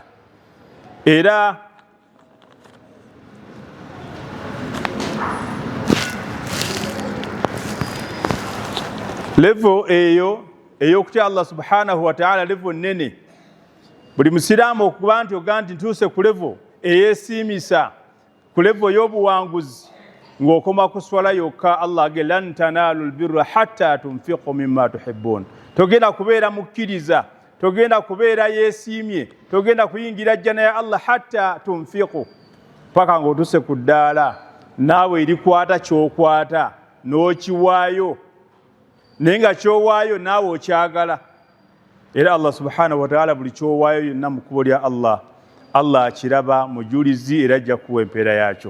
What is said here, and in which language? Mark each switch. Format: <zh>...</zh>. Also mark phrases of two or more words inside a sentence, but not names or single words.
<lg>Era levo eyo ey'okutya Allah</lg> <ar>سبحانه وتعالى,</ar> <lg>levo nnene. Buli musiraamu okuba nti ogaa nti ntuuse ku levo eyeesiimisa, ku levo y'obuwanguzi, ng'okoma ku swala yokka.</lg> <ar>Allah age لن تنالوا البر حتى تنفقوا مما تحبون.</ar> <lg>Togenda kubeera mukkiriza, togenda kubeera yeesiimye, togenda kuyingira jjana ya Allah</lg> <ar>حتى تنفقوا,</ar> <lg>paka ng'otuuse ku ddaala naawe erikwata ky'okwata n'okiwaayo, naye nga ky'owaayo naawe okyagala. Era Allah</lg> <ar>سبحانه وتعالى</ar> <lg>buli ky'owaayo yonna mu kkubo lya Allah, Allah akiraba mujulizi era ajja kuwa empeera yaakyo.</lg>